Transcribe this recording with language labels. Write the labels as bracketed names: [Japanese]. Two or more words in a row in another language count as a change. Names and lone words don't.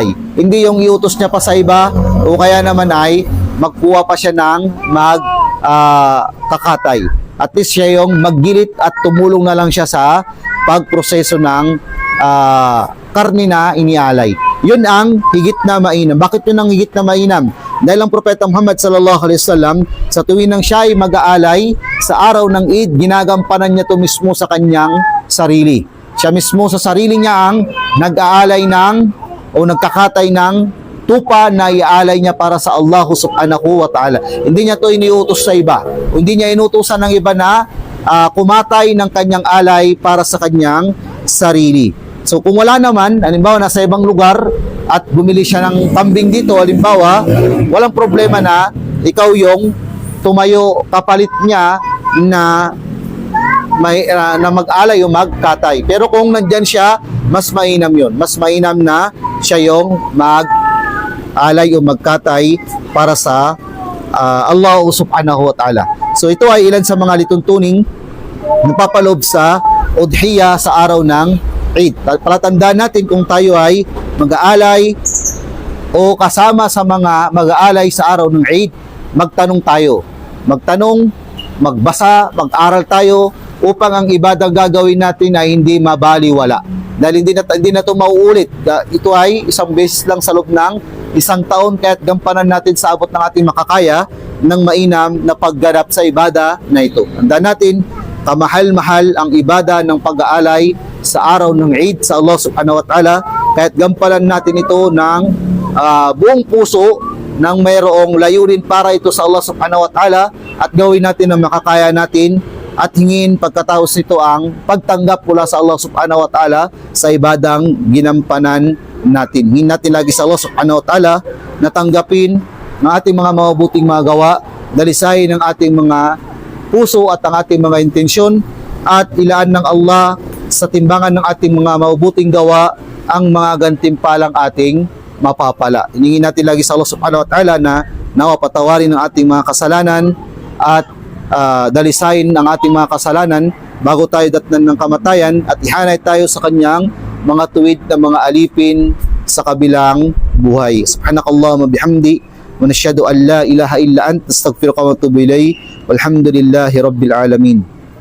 [Filipino] Hindi yung iutos niya pa sa iba o kaya naman ay magkuha pa siya ng kakatay. At least siya yung maggilit at tumulong na lang siya sa pagproseso ng karne na inialay. Yun ang higit na mainam. Bakit yun ang higit na mainam? Dahil ang Propeta Muhammad [Arabic] صلى الله عليه وسلم [Filipino] sa tuwing nang siya ay mag-aalay sa araw ng Eid, ginagampanan niya to mismo sa kanyang sarili. Siya mismo sa sarili niya ang nag-aalay o nagkakatay ng tupa na iaalay niya para sa Allah [Arabic] سبحانه وتعالى. [Filipino] Hindi niya to iniutos sa iba. Hindi niya inutusan ng iba na kumatay ng kanyang alay para sa kanyang sarili. So kung wala naman, halimbawa nasa ibang lugar at bumili siya ng kambing dito, halimbawa, walang problema na ikaw yung tumayo kapalit niya na mag-alay o magkatay. Pero kung nandyan siya, mas mainam yun. Mas mainam na siya yung mag-alay o magkatay para sa Allah [Arabic] سبحانه وتعالى. [Filipino] So ito ay ilan sa mga lituntuning napapaloob sa udhiya sa araw ng Eid. Palatandaan natin kung tayo ay mag-aalay o kasama sa mga mag-aalay sa araw ng Eid, magtanong tayo. Magtanong, magbasa, mag-aral tayo upang ang ibadang gagawin natin ay hindi mabaliwala. Dahil hindi na ito mauulit. Ito ay isang beses lang sa loob ng isang taon, kaya't gampanan natin sa abot ng ating makakaya ng mainam na pagganap sa ibada na ito. Tandaan natin, kamahal-mahal ang ibada ng pag-aalay sa araw ng Eid sa Allah [Arabic] سبحانه وتعالى, [Filipino] kaya't gampanan natin ito ng buong puso nang mayroong layunin para ito sa Allah [Arabic] سبحانه وتعالى, [Filipino] at gawin natin ang makakaya natin at hingin pagkatapos nito ang pagtanggap mula sa Allah [Arabic] سبحانه وتعالى [Filipino] sa ibadang ginampanan natin. Hingin natin lagi sa Allah [Arabic] سبحانه وتعالى [Filipino] na tanggapin ng ating mga mabubuting mga gawa, dalisayin ng ating mga puso at ang ating mga intensyon, at ilaan ng Allah sa timbangan ng ating mga mabubuting gawa ang mga gantimpalang ating mapapala. Hiningin natin lagi sa Allah [Arabic] سبحانه وتعالى [Filipino] na nawa patawarin ang ating mga kasalanan at dalisayin ang ating mga kasalanan bago tayo datnan ng kamatayan, at ihanay tayo sa kanyang mga tuwid na mga alipin sa kabilang buhay. [Arabic] سبحانك اللهم بحمدك ونشهد أن لا إله إلا أنت أستغفرك وأتوب إليك. والحمد لله رب العالمين.